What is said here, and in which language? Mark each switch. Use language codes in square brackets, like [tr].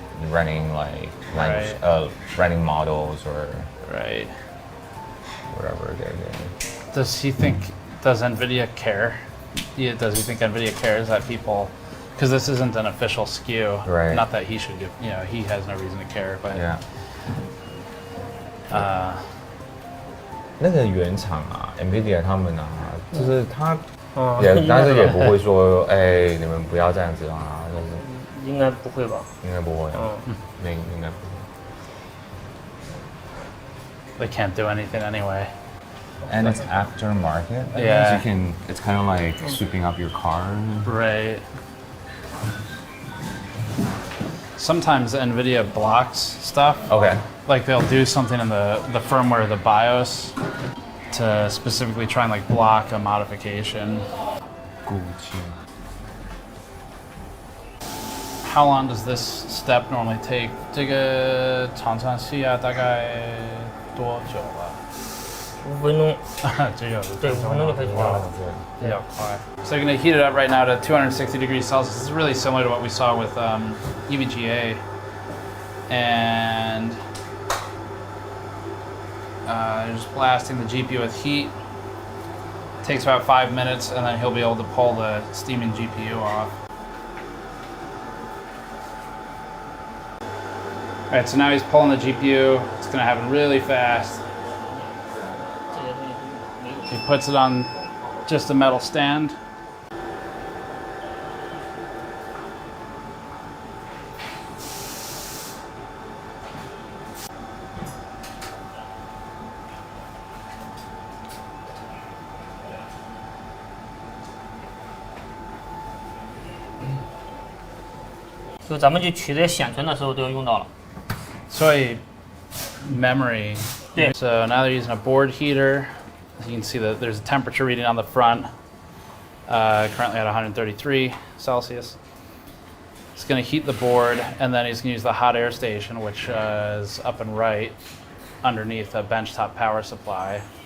[en] Running like language, running models or whatever they're doing. Does NVIDIA care? Does he think NVIDIA cares that people? Because this isn't an official SKU. Right. Not that he should give, he has no reason to care, but. Yeah. [zh] 那个原厂啊 ，NVIDIA 他们啊，就是他但是也不会说，哎，你们不要这样子啊，但是应该不会吧？应该不会，应该不会。 [en] They can't do anything anyway. And it's aftermarket. Yeah. So it's kind of like sweeping up your car. Right. Sometimes NVIDIA blocks stuff. Okay. Like they'll do something in the firmware, the BIOS, to specifically try and like block a modification. How long does this step normally take? [zh] 这个常常需要大概多久了？5分钟。对，5分钟就可以做了。比较快。 [en] So you're going to heat it up right now to 260 degrees Celsius. This is really similar to what we saw with EVGA. And just blasting the GPU with heat. Takes about 5 minutes, and then he'll be able to pull the steaming GPU off. All right, so now he's pulling the GPU. It's going to happen really fast. He puts it on just a metal stand. So [zh] 咱们去取这些显存的时候都要用到了。 [en] So memory. Yeah. So now they're using a board heater. You can see that there's a temperature reading on the front, currently at 133 Celsius. It's going to heat the board, and then he's going to use the hot air station, which is up and right underneath a benchtop power supply.